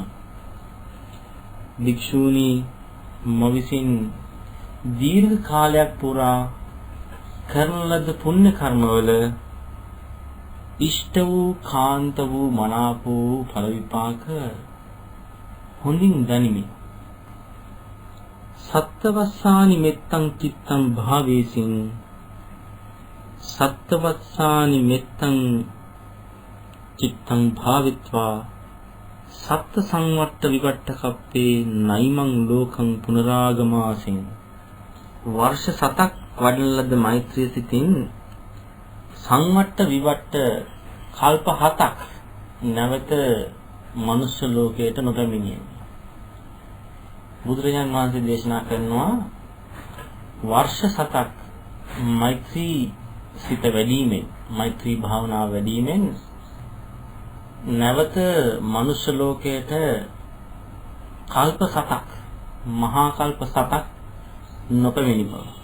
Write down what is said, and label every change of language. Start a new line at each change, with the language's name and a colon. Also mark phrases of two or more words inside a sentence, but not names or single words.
Sinhala: භික්ෂූනි, මවිසින් දීර්ඝ කාලයක් පුරා කරන ලද පුණ්‍ය කර්මවල ඉෂ්ට වූ, කාන්ත වූ, මනාප වූ ඵල විපාක හොඳින් දනිමි.
Pali: සත්තවස්සානි මෙත්තං චිත්තං භාවේසින් සත්තවස්සානි මෙත්තං චිත්තං භාවිත්වා සත්ත සංවට්ට විවට්ට කප්පේ නයිමං ලෝකං පුනරාගමාසෙන්.
Sinhala: වර්ෂ 7ක් වඩන ලද මෛත්‍රිය සිතින් සංවට්ට විවට්ට කල්ප 7ක් නැවත මනුෂ්‍ය ලෝකයට නොපැමිණියමි. බුදුරජාණන් වහන්සේ දේශනා කරනවා, වර්ෂ 7ක් මෛත්‍රී සිත වැඩිමෙන්, මෛත්‍රී භාවනාව වැඩිමෙන් නැවත මනුෂ්‍ය ලෝකයට කල්ප 7ක්, මහා කල්ප 7ක් නොපැමිණි බව.